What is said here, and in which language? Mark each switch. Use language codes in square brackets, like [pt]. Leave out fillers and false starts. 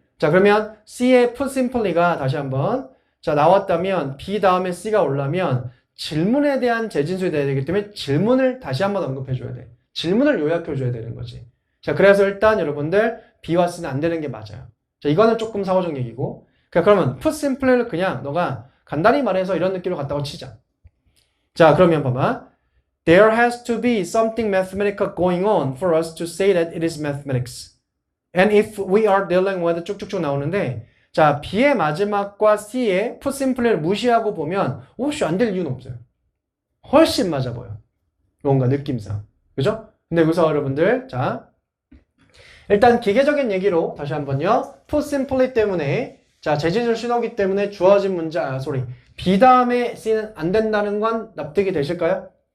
[ko] 자, 그러면 C의 put simply가 다시 한번, 자, 나왔다면 B 다음에 C가 올라면 질문에 대한 재진술이 돼야 되기 때문에 질문을 다시 한번 언급해줘야 돼. 질문을 요약해줘야 되는 거지. 자, 그래서 일단 여러분들 B와 C는 안 되는 게 맞아요. 자, 이거는 조금 사고적 얘기고. 그러면 put simply를 그냥 너가 간단히 말해서 이런 느낌으로 갔다고 치자. 자, 그러면 봐봐. [en] There has to be something mathematical going on for us to say that it is mathematics. And if we are dealing with [ko] 쭉쭉쭉 나오는데, 자, B의 마지막과 C의 put simply를 무시하고 보면 혹시 안 될 이유는 없어요. 훨씬 맞아 보여. 뭔가 느낌상. 그죠? 근데 여기서 여러분들, 자, 일단 기계적인 얘기로 다시 한번요. put simply 때문에 자 재진술 신호기 때문에 주어진 문장 be 다음에 C는 안 된다는 건 납득이 되실까요?